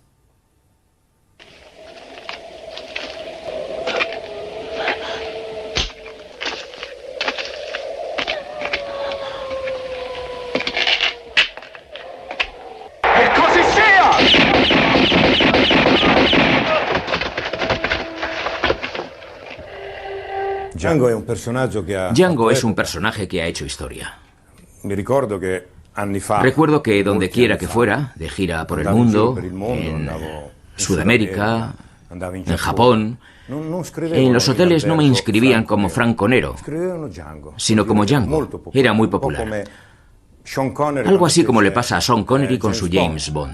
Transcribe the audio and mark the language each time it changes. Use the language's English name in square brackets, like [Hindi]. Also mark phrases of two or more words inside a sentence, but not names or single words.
[Italian] E così sia! [Spanish] Django es un personaje que ha hecho historia. [Italian] Anni fa. [Spanish] Recuerdo que donde quiera que fuera, de gira por el mundo, en Sudamérica, en Japón, en los hoteles no me inscribían como Franco Nero, sino como Django. Era muy popular. Algo así como le pasa a Sean Connery con su James Bond.